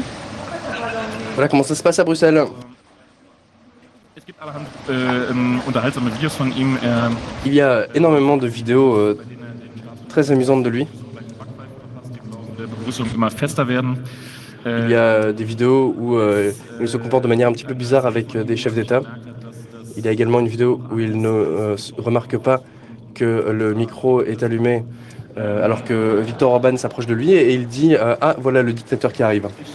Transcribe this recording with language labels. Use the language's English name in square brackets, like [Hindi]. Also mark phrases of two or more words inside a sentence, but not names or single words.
[French] Voilà comment ça se passe à Bruxelles. [German] Es gibt allerhand unterhaltsame Videos von ihm. [French] Il y a énormément de vidéos très amusantes de lui. [German] Begrüßungen immer fester werden. [French] Il y a des vidéos où il se comporte de manière un petit peu bizarre avec des chefs d'État. Il y a également une vidéo où il ne remarque pas que le micro est allumé alors que Viktor Orban s'approche de lui et il dit « Ah, voilà le dictateur qui arrive ».